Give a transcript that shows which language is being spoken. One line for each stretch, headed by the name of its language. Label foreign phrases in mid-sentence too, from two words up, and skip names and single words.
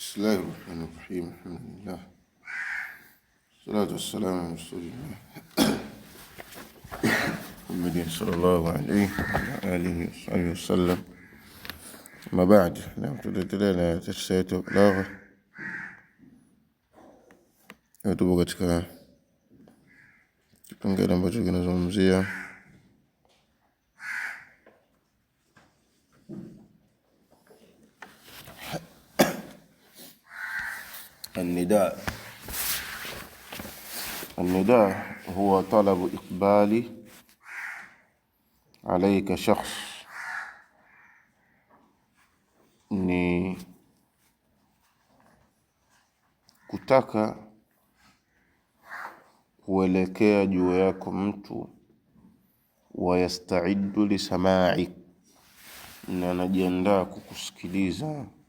Arabic: بسم الله الرحمن الرحيم. الحمد لله والصلاة والسلام على رسول الله محمد صلى الله عليه وعلى آله وصحبه وسلم. ما بعد
Swahili: tunaendelea tafsiri yetu balagha. Tupo katika kipengele ambacho kinazungumzia النداء.
Arabic: النداء هو طلب إقبال عليك شخص،
Swahili: ni kutaka kuelekea juu yako mtu,
Arabic: wayastaidu lisamai,
Swahili: na anajiandaa kukusikiliza.